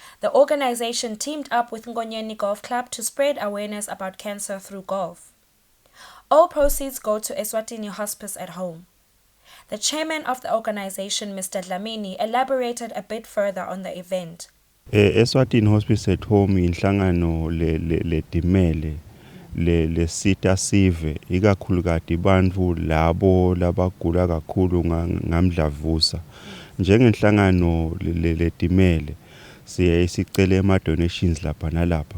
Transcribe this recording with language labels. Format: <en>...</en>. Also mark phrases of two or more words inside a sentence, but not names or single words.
<en>The organization teamed up with Ngonyeni Golf Club to spread awareness about cancer through golf. All proceeds go to Eswatini Hospice at home. The chairman of the organization, Mr. Dlamini, elaborated a bit further on the event.</en> <ss>Eswatini Hospice at Home inhlangano le dimele le sita sive ikakhulukati bantfu labo labagula kakhulu ngamdlavuza. Njengenhlangano le dimele siye sicele ama donations lapha nalapha.</ss>